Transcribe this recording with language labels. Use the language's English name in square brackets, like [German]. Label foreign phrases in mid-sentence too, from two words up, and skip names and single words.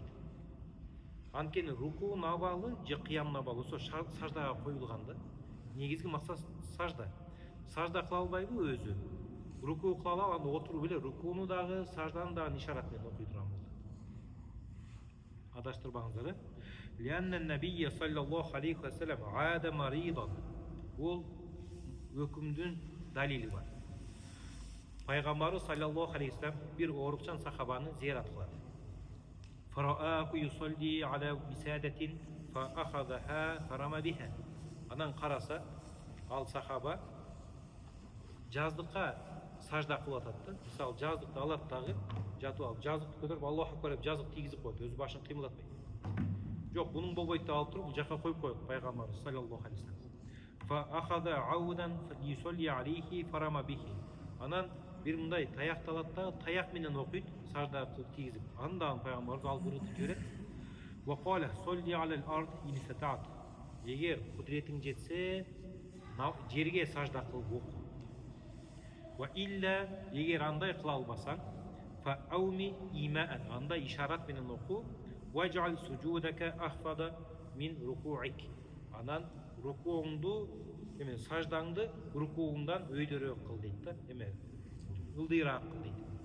[Kyrgyz] Анткени рукуун абалы же кыямдын абалы ошо саждага коюлган да. Негизги максат сажда. Сажда кыла албайбы өзү? Рукуу кыла алып, анда отуруп эле рукууну дагы, сажданы дагы ишарат менен окуй турган болду. Адаштырбаңыздар, [Arabic] لأن النبي صلى الله عليه وسلم عاد مريضا. [Kyrgyz] Ол өкүмдүн далили бар. Пайгамбарыбыз [Arabic] صلى الله عليه وسلم [Kyrgyz] бир оорукчан сахабаны зиярат кылат. [Arabic] فرآه يصلي على وسادة فأخذها فرمى بها. [Kyrgyz] Анан караса, ал сахаба жаздыкка сажда кылып атат да. Мисалы, жаздыкты алат дагы, жатып алып, жаздыкты көтөрүп [Arabic] الله أكبر [Kyrgyz] деп жаздык тийгизип коет, өзү башын кыймылдатпайт. Жок, бунун болбойт деп алып туруп, бул жака коюп коет пайгамбарыбыз [Arabic] صلى الله عليه وسلم. فأخذ عودا ليصلي عليه فرمى به. [Kyrgyz] Анан бир мындай таякты алат да, таяк менен окуйт, сажда кылып тийгизип. Андан пайгамбарыбыз алып урутуп жиберет. [Arabic] وقال صل على الأرض إن استطعت. [Kyrgyz] Эгер кудретиң жетсе, жерге сажда кылып оку. [Arabic] وإلا, [Kyrgyz] эгер андай кыла албасаң, [Arabic] فأوم إيماء, [Kyrgyz] андай ишарат менен оку. [Arabic] واجعل سجودك أخفض من ركوعك. [Kyrgyz] Анан рукууңду, эме саждаңды рукууңдан өйдөрөөк кыл дейт да, эме ылдыйраак кыл дейт.